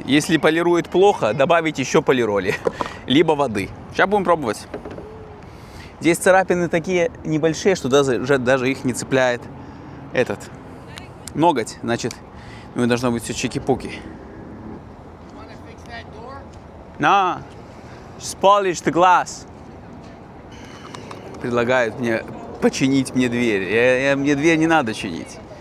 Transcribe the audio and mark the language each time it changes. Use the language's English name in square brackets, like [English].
[Russian] Если полирует плохо, добавить еще полироли, либо воды. Сейчас будем пробовать. Здесь царапины такие небольшие, что даже их не цепляет этот ноготь. Значит, должно быть все чики-пуки. [English] No, just polish the glass. [Russian] Предлагают мне починить мне дверь. Мне дверь не надо чинить.